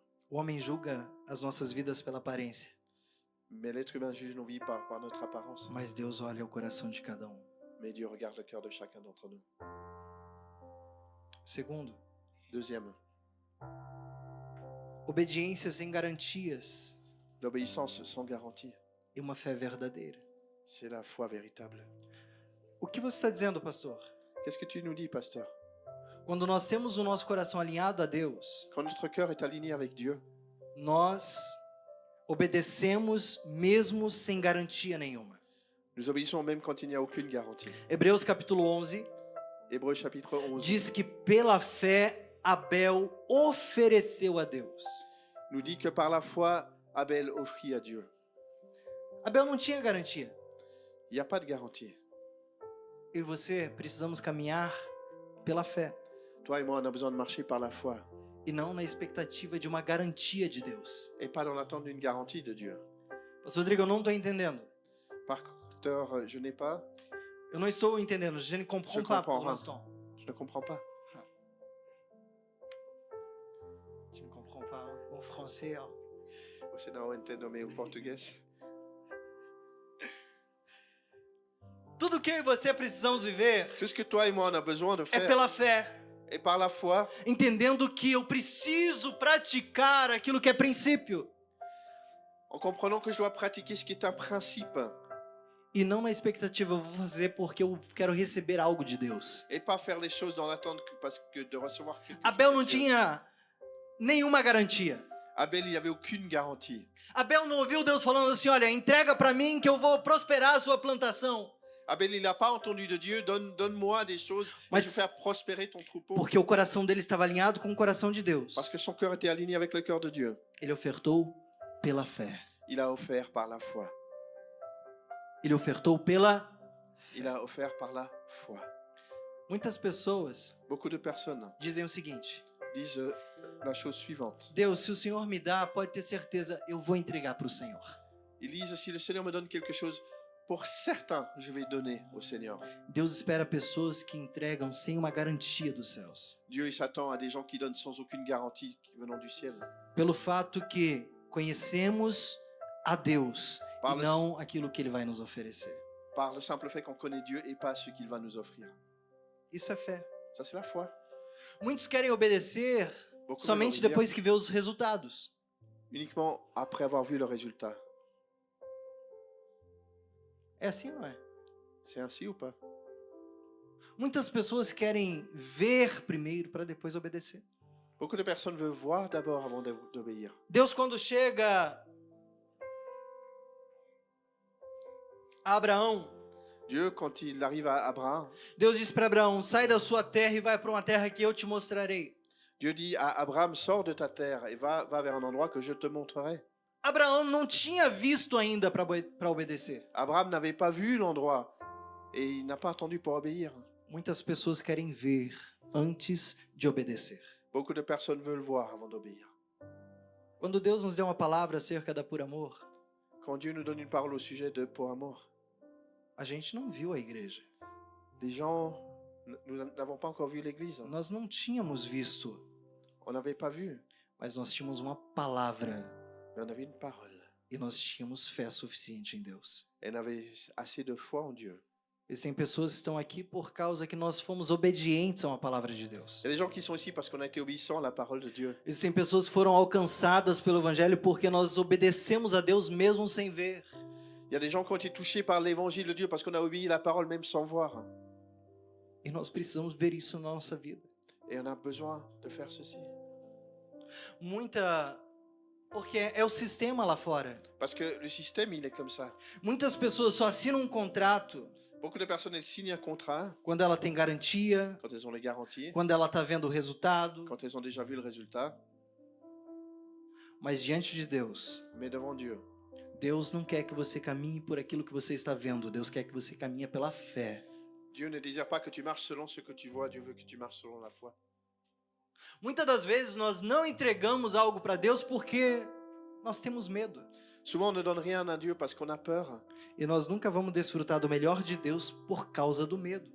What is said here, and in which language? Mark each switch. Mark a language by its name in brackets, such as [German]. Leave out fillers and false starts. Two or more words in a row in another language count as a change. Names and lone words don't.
[Portuguese] O homem julga as nossas vidas pela aparência, [French] Mais l'être humain juge nos vies par notre apparence. [Portuguese] mas Deus olha o coração de cada um. [French] Mais Dieu regarde le cœur de chacun d'entre nous. [Portuguese] Segundo, [French] Deuxième, [Portuguese] obediência sem garantias [French] l'obéissance sans garantie. [Portuguese] e uma fé verdadeira. [French] C'est la foi véritable. [Portuguese] O que você está dizendo, pastor? [French] Qu'est-ce que tu nous dis, pasteur? [Portuguese] Quando nós temos o nosso coração alinhado a Deus, [French] Quand notre cœur est aligné avec Dieu, [Portuguese] nós obedecemos mesmo sem garantia nenhuma. [French] nous obéissons même quand il n'y a aucune garantie. [Portuguese] Hebreus capítulo 11 [French] Hébreux chapitre 11 [Portuguese] diz que pela fé Abel ofereceu a Deus. [French] nous dit que par la foi, Abel offrit à Dieu. [Portuguese] Abel não tinha garantia. [French] Il n'y a pas de garantie. [Portuguese] Eu e você precisamos caminhar pela fé [French] Toi et moi, on a besoin de marcher par la foi [Portuguese] e não na expectativa de uma garantia de Deus. [French] et pas dans l'attente d'une garantie de Dieu. [Portuguese] Pastor Rodrigo, eu não estou entendendo. [French] Pasteur, je n'ai pas, [Portuguese] Eu não estou entendendo. [French] Je ne comprends Je pas comprends pour rien. l'instant. je ne comprends pas. Je ne comprends pas o français. Hein. [Portuguese] Você não entende o meu português? Tudo que eu e você precisamos viver [French] Tout ce que toi et moi, on a besoin de [Portuguese] é [French] faire [Portuguese] pela fé, [French] est par la foi, [Portuguese] entendendo que eu preciso praticar aquilo que é princípio [French] en comprenant que je dois pratiquer ce qui est un principe [Portuguese] e não na expectativa eu vou fazer porque eu quero receber algo de Deus. [French] et pas faire les choses dans l'attente parce que de recevoir quelque [Portuguese] Abel não [French] chose. de Dieu. [Portuguese] tinha nenhuma garantia. [French] Abel, il n'y avait aucune garantie. [Portuguese] Abel não ouviu Deus falando assim, olha, entrega para mim que eu vou prosperar a sua plantação. [French] Abel, il n'a pas entendu de Dieu, donne-moi des choses, et [Portuguese] Mas- [French] je vais faire prospérer ton troupeau. [Portuguese] Porque o coração dele estava alinhado com o coração de Deus. [French] Parce que son cœur était aligné avec le cœur de Dieu. [Portuguese] Ele ofertou pela fé. [French] Il a offert par la foi. [Portuguese] Ele ofertou pela... [French] Il a offert par la foi. [Portuguese] Muitas pessoas [French] Beaucoup de personnes [Portuguese] dizem o seguinte, [French] disent la chose suivante. [Portuguese] Deus, se o Senhor me dá, pode ter certeza, eu vou entregar para o Senhor. [French] Ils disent, si le Seigneur me donne quelque chose, pour certain, je vais donner au Seigneur. [Portuguese] Deus espera pessoas que entregam sem uma garantia dos céus. [French] Dieu, il s'attend à des gens qui donnent sans aucune garantie venant du ciel. [Portuguese] Pelo fato que conhecemos a Deus [French] Par [Portuguese] e [French] le- [Portuguese] não aquilo que Ele vai nos oferecer. [French] Par le simple fait qu'on connaît Dieu et pas ce qu'il va nous offrir. [Portuguese] Isso é fé. [French] Ça, c'est la foi. [Portuguese] Muitos querem obedecer [French] Beaucoup [Portuguese] somente [French] veulent obéir [Portuguese] depois que vê os resultados. [French] uniquement après avoir vu le résultat. [Portuguese] É assim, não é? [French] C'est ainsi ou pas? [Portuguese] Muitas pessoas querem ver primeiro para depois obedecer. [French] Beaucoup de personnes veulent voir d'abord avant d'obéir. [Portuguese] Deus, quando chega a Abraão, [French] Dieu, quand il arrive à Abraham, [Portuguese] Deus diz para Abraão, sai da sua terra e vai para uma terra que eu te mostrarei. [French] Dieu dit à Abraham, sors de ta terre et va vers un endroit que je te montrerai. [Portuguese] Abraão não tinha visto ainda para obedecer. [French] Abraham n'avait pas vu l'endroit et il n'a pas attendu pour obéir. [Portuguese] Muitas pessoas querem ver antes de obedecer. [French] Beaucoup de personnes veulent voir avant d'obéir. [Portuguese] Quando Deus nos deu uma palavra acerca da por amor, [French] Quand Dieu nous donne une parole au sujet de pour amour, [Portuguese] a gente não viu a igreja. [French] des gens, nous n'avons pas encore vu l'église. [Portuguese] Nós não tínhamos visto, [French] On n'avait pas vu, [Portuguese] mas nós tínhamos uma palavra [French] mais on avait une parole. [Portuguese] e nós tínhamos fé suficiente em Deus. [French] Et on avait assez de foi en Dieu. [Portuguese] Existem pessoas que estão aqui por causa que nós fomos obedientes a uma palavra de Deus. [French] Il y a des gens qui sont ici parce qu'on a été obéissants à la parole de Dieu. [Portuguese] Existem pessoas que foram alcançadas pelo Evangelho porque nós obedecemos a Deus mesmo sem ver. [French] Il y a des gens qui ont été touchés par l'évangile de Dieu parce qu'on a obéi à la parole même sans voir. [Portuguese] E nós precisamos ver isso na nossa vida. [French] Et on a besoin de faire ceci. [Portuguese] Porque é o sistema lá fora. [French] Parce que le système, il est comme ça. [Portuguese] Muitas pessoas só assinam um contrato [French] Beaucoup de personnes, elles signent un contrat [Portuguese] quando ela tem garantia, [French] quand elles ont les garanties, [Portuguese] quando ela está vendo o resultado. [French] quand elles ont déjà vu le résultat. [Portuguese] Mas diante de Deus, [French] Mais devant Dieu, [Portuguese] Deus não quer que você caminhe por aquilo que você está vendo. Deus quer que você caminhe pela fé. [French] Dieu ne désire pas que tu marches selon ce que tu vois. Dieu veut que tu marches selon la foi. [Portuguese] Muitas das vezes nós não entregamos algo para Deus porque nós temos medo. [French] Souvent, on ne donne rien à Dieu parce qu'on a peur. [Portuguese] E nós nunca vamos desfrutar do melhor de Deus por causa do medo.